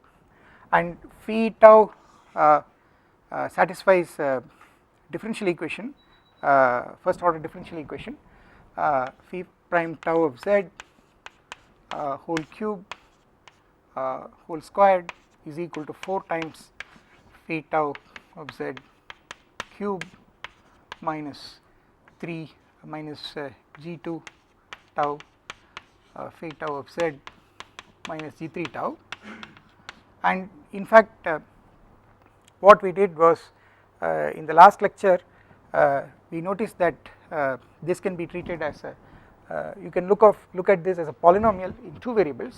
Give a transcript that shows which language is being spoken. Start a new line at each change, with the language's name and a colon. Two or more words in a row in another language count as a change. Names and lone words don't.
English: and phi tau satisfies differential equation, first order differential equation, phi prime tau of z whole cube whole squared is equal to 4 times phi tau of z cube minus 3 minus g2 tau phi tau of z minus g3 tau, and in fact what we did was in the last lecture we noticed that this can be treated as a you can look at this as a polynomial in 2 variables.